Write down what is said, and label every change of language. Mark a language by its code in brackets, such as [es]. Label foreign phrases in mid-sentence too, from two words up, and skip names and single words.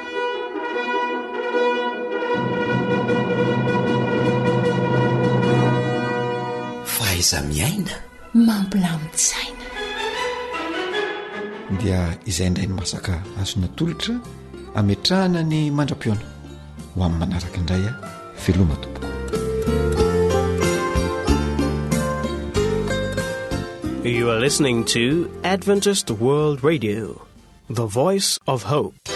[mg] Faiza miaina mampilamin-tsaina. Dia izay indray ny masaka azona tolotra ametrahana ny mandra-piona ho amin'ny manaraka indray veloma tompoko. [en] You are listening to Adventist World Radio, the voice of hope.